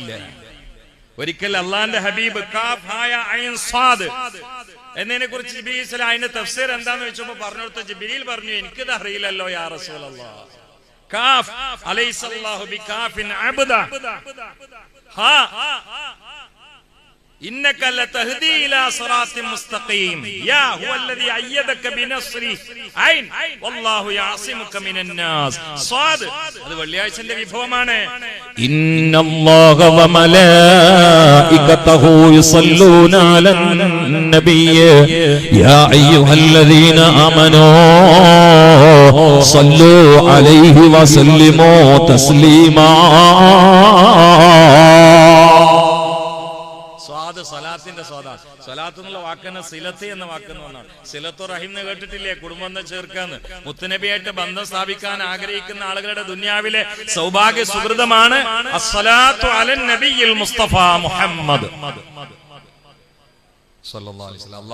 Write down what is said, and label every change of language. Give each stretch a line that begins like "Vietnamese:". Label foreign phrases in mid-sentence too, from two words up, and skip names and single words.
Malayalam: ഒരിക്കൽ അള്ളാന്റെ ഹബീബ്
Arabic: كاف ها يا عين صاد
Malayalam: എന്നതിനെ കുറിച്ച് ജിബ്രീൽ അലൈഹിസ്സലാം അതിന്റെ തഫ്സീർ എന്താന്ന് വെച്ചപ്പോ പറഞ്ഞെടുത്ത ജിബ്രീൽ പറഞ്ഞു, എനിക്കിത് അറിയില്ലല്ലോ
Arabic: يا رسول الله. كاف أليس الله بكاف عبده ها إنك لتهدي إلى صراط مستقيم يا هو الذي أيدك بنصره عين والله يعصمك من الناس صاد هذا
Malayalam: വെള്ളിയാഴ്ചന്റെ വിഭവമാണ്.
Arabic: إن الله وملائكته يصلون على النبي يا أيها الذين آمنوا صلوا عليه وسلموا تسليما.
Malayalam: സലാത്തിന്റെ സലാത്ത് എന്നുള്ള വാക്കന്നെ സിലത്ത് എന്ന വാക്കെന്ന് വന്നാണ്.
Arabic: صلة الرحم
Malayalam: എന്ന് കേട്ടിട്ടില്ലേ? കുടുംബം ചേർക്കാന്ന്. മുത്തുനബിയായിട്ട് ബന്ധം സ്ഥാപിക്കാൻ ആഗ്രഹിക്കുന്ന ആളുകളുടെ ദുനിയാവിലെ സൗഭാഗ്യ സുഹൃതമാണ്
Arabic: الصلاة على النبي المصطفى محمد صلى الله عليه وسلم.